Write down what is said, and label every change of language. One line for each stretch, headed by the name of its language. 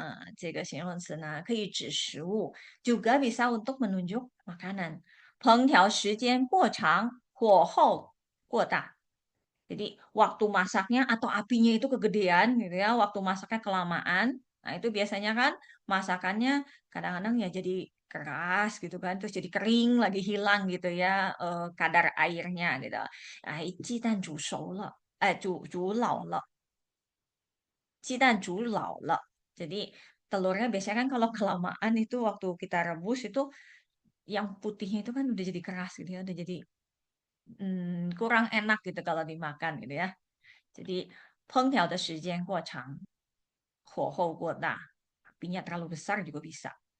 Chinese: 然后还有呢，这个形容词呢，可以指食物,
Indonesian: juga bisa untuk menunjuk makanan.
Chinese: 烹调时间过长，火候过大.
Indonesian: Jadi waktu masaknya atau apinya itu kegedean gitu ya, waktu masaknya kelamaan. Nah, itu biasanya kan masakannya kadang-kadang ya jadi keras gitu kan, terus jadi kering lagi hilang gitu ya kadar airnya gitu.
Chinese: Nah, 鸡蛋煮熟了，煮老了. 鸡蛋煮老了.
Indonesian: Jadi telurnya biasanya kan kalau kelamaan itu waktu kita rebus itu yang putihnya itu kan udah jadi keras gitu ya, udah jadi kurang enak gitu kalau dimakan gitu ya. Jadi
Chinese: 烹调的时间过长，火候过大,
Indonesian: apinya terlalu besar juga bisa.